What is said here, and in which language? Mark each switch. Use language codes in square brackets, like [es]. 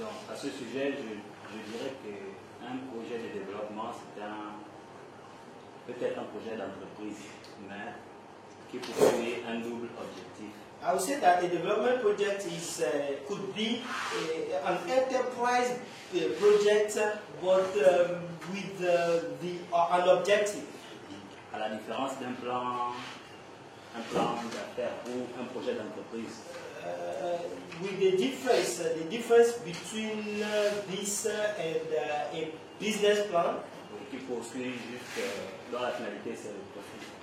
[fr] À ce sujet, je dirais qu'un projet de développement, c'est peut-être un projet d'entreprise, mais qui poursuit un double objectif. [en] I would say that a development project could be an enterprise project, but with an objective. [fr] À la différence d'un plan d'affaires ou un projet d'entreprise. [en] With the difference between this and a business plan, [fr] Qui poursuit juste dans la finalité, c'est le profit.